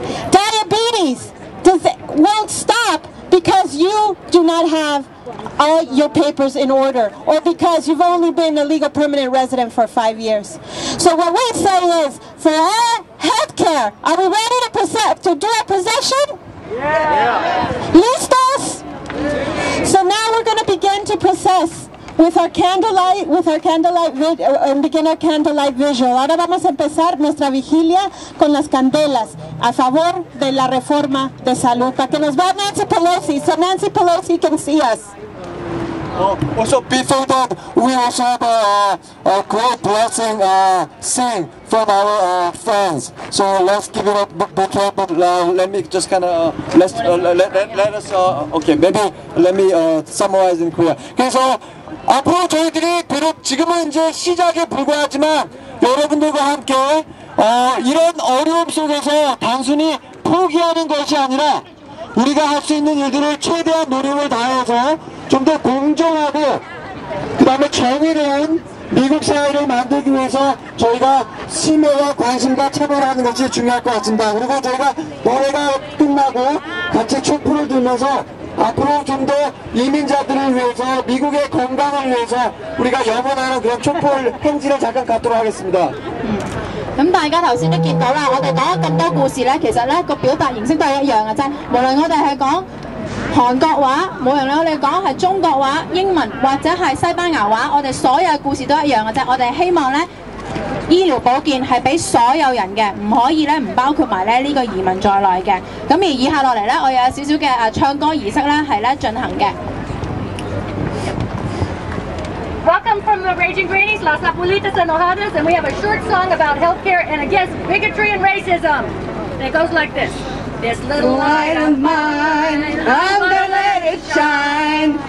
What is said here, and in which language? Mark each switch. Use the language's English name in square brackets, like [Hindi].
[English] Diabetes won't stop because you do not have all your papers in order, or because you've only been a legal permanent resident for 5 years. So what we say is, for all healthcare. Are we ready to do a procession? Yeah. [Spanish] Listos? [English] So now we're going to begin to process with our candlelight and begin our candlelight vigil. [Spanish] Ahora vamos a empezar nuestra vigilia con las candelas a favor de la reforma de salud. Para que nos vea Nancy Pelosi, [English] so Nancy Pelosi can see us. Also, before that, we also have a great blessing sing from our friends. So let's give it a big hand. But let me just kind of let us. Okay, maybe let me summarize in Korea. [Korean] 그래서 앞으로 저희들이 비록 지금은 이제 시작에 불과하지만 여러분들과 함께 이런 어려움 속에서 단순히 포기하는 것이 아니라 우리가 할 수 있는 일들을 최대한 노력을 다해서 좀 더 공정하고 그 다음에 정의로운 미국 사회를 만들기 위해서 저희가 심혈과 관심과 참여하는 것이 중요할 것 같습니다. 그리고 저희가 노래가 끝나고 같이 촛불을 들면서 앞으로 좀 더 이민자들을 위해서 미국의 건강을 위해서 우리가 염원하는 그런 촛불 행진을 잠깐 갖도록 하겠습니다. [Cantonese] 咁大家頭先都見到啦，我哋講咗咁多故事咧，其實咧個表達形式都係一樣嘅啫。無論我哋係講韓國話，無論我哋講係中國話、英文或者係西班牙話，我哋所有嘅故事都一樣嘅啫。我哋希望咧醫療保健係俾所有人嘅，唔可以咧唔包括埋咧呢個移民在內嘅。咁而以下落嚟咧，我有少少嘅唱歌儀式咧係咧進行嘅。 [English] Welcome from the Raging Greenies, Las Abuelitas Enojadas, and we have a short song about healthcare and against bigotry and racism. And it goes like this. This little light of mine, I'm gonna let it shine.